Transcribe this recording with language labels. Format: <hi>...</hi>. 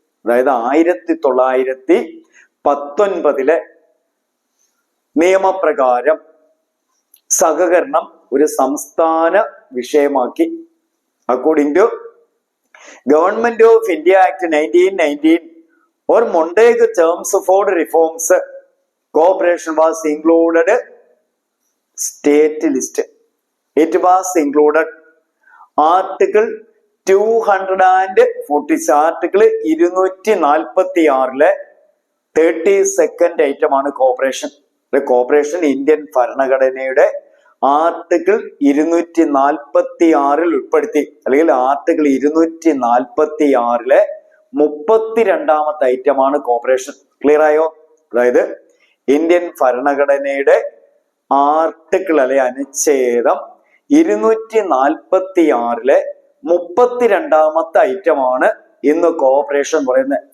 <ml>അതായത് 1919 നിയമപ്രകാരം സഹകരണം ഒരു സംസ്ഥാന വിഷയമാക്കി.</ml> <en>According to government of India act 1919 or Montague Chelmsford reforms, cooperation was included state list. It was included Article 246, Article 246 32nd item ആണ് cooperation.</en> <ml>Corporation Indian ഭരണഘടനയുടെ article 246 ഉൾപ്പെടുത്തി, അല്ലെങ്കിൽ ആർട്ടിക്കിൾ 246 32ാമത്തെ ഐറ്റമാണ് കോപ്പറേഷൻ. ക്ലിയർ ആയോ? അതായത് ഇന്ത്യൻ ഭരണഘടനയുടെ ആർട്ടിക്കിൾ അല്ലെ അനുച്ഛേദം 246 32ാമത്തെ ഐറ്റമാണ് ഇന്ന് കോപ്പറേഷൻ പറയുന്നത്.</ml>